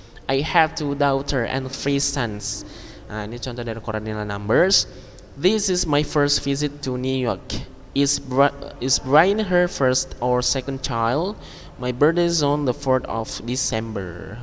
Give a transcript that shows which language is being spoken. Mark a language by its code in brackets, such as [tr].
[en] I have 2 daughters and 3 sons. [id] Nah, ini contoh dari ordinal numbers. [en] This is my first visit to New York. Is Brian her first or second child? My birthday is on the 4th of December.